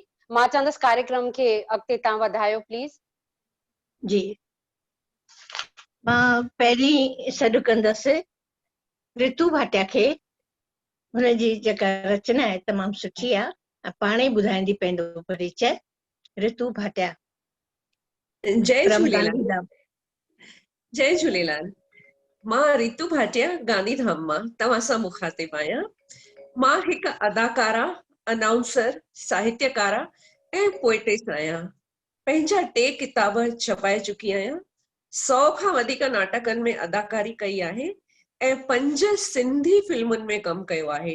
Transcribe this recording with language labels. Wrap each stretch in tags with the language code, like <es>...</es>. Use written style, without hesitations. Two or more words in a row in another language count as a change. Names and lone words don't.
<sd>मां चवंदसि कार्यक्रम खे अॻिते तव्हां वधायो प्लीज़। जी, मां पहिरीं सॾु कंदसि रितू भाटिया खे। हुनजी जेका रचना आहे तमामु सुठी आहे, पाणे ई ॿुधाईंदी पंहिंजो परिचय। रितू भाटिया। जय झूलेलाल। जय झूलेलाल। मां रितू भाटिया गांधीधाम मां तव्हां सां मुखातिब आहियां। मां हिक अदाकारा, अनाउंसर, साहित्यकारा ऐं पोएटिस आहियां। पंहिंजा 2 किताब छपाए चुकी आहियां। 100 खां वधीक नाटकनि में अदाकारी कई आहे ऐं 5 सिंधी फिल्मुनि में कमु कयो आहे।</sd>